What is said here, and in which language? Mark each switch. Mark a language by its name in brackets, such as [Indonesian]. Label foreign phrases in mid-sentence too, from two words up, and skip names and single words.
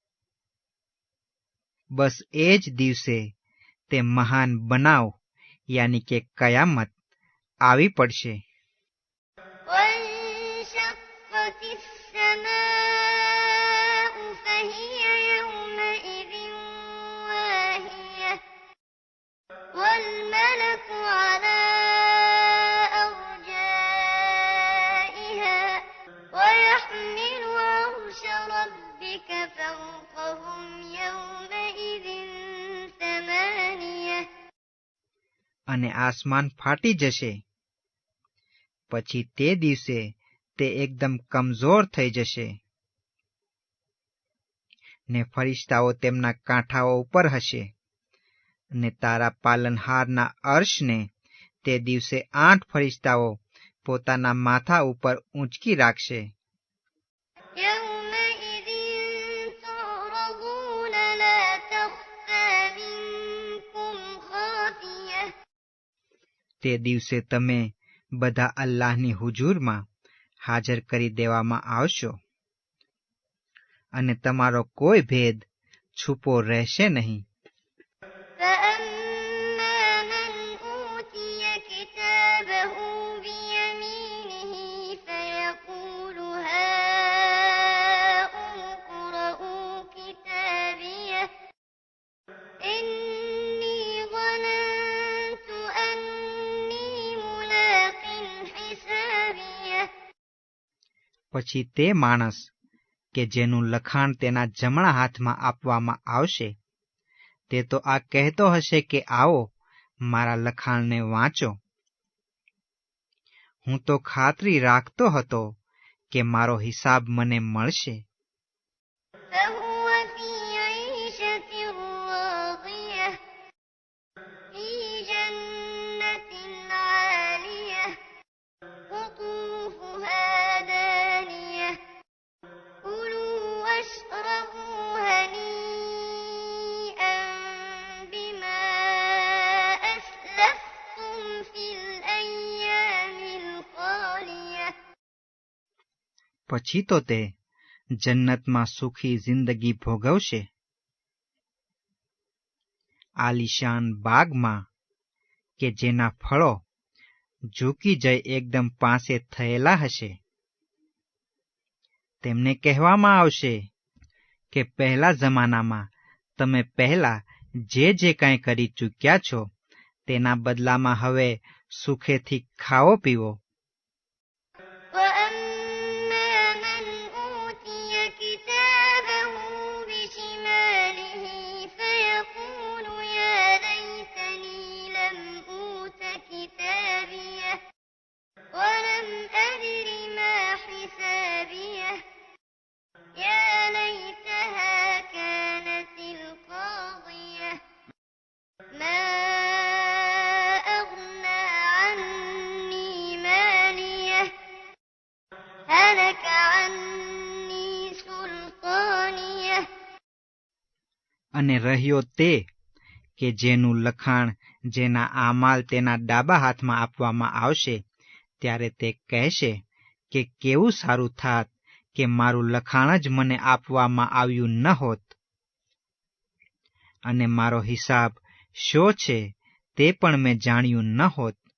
[Gujarati] બસ એ જ દિવસે તે મહાન બનાવ યાની કે કયામત આવી પડશે। [Arabic] وانشقت السماء فهي يومئذ واهية والماء الملك على أرجائها ويحمل عرش ربك فوقهم يومئذ ثمانية [Gujarati] અને આસમાન ફાટી જશે. પછી તે દિવસે તે એકદમ કમજોર થઈ જશે ને ફરિશ્તાઓ તેમના કાંઠાઓ ઉપર હશે અને તારા પાલનહારના અર્શને તે દિવસે 8 ફરિશ્તાઓ પોતાના માથા ઉપર ઊંચકી રાખશે. [Arabic] يومئذ تعرضون لا تخفى منكم خافية [Gujarati] તે દિવસે તમે બધા અલ્લાહની હુજૂરમાં હાજર કરી દેવામાં આવશો અને તમારો કોઈ ભેદ છુપો રહેશે નહીં. [Arabic] فأما من أوتي كتابه بيمينه فيقول هاؤم اقرءوا كتابيه إني ظننت أني ملاق حسابيه [Gujarati] પછી તે માણસ કે જેનું લખાણ તેના જમણા હાથમાં આપવામાં આવશે તે તો આ કહેતો હશે કે આવો મારા લખાણને વાંચો. હું તો ખાતરી રાખતો હતો કે મારો હિસાબ મને મળશે. [Arabic] فهو في عيشة راضية في جنة عالية قطوفها دانية كلوا واشربوا هنيئا بما أسلفتم في الأيام الخالية [Gujarati] પછી તો તે જન્નતમાં સુખી જિંદગી ભોગવશે, આલિશાન બાગમાં કે જેના ફળો ઝૂકી જઈ એકદમ પાસે થયેલા હશે. તેમને કહેવામાં આવશે કે પહેલા જમાનામાં તમે પહેલા જે કાંઈ કરી ચૂક્યા છો તેના બદલામાં હવે સુખેથી ખાઓ પીવો. [Arabic] وأما من أوتي كتابه بشماله فيقول يا ليتني لم أوت كتابيه ولم أدر ما حسابيه يا ليتها كانت القاضية ما أغنى عني ماليه هلك عني سلطانيه [Gujarati] અને રહ્યો તે કે જેનું લખાણ જેના આમાલ તેના ડાબા હાથમાં આપવામાં આવશે ત્યારે તે કહેશે કે કેવું સારું થાત કે મારું લખાણ જ મને આપવામાં આવ્યું ન હોત અને મારો હિસાબ શો છે તે પણ મેં જાણ્યું ન હોત.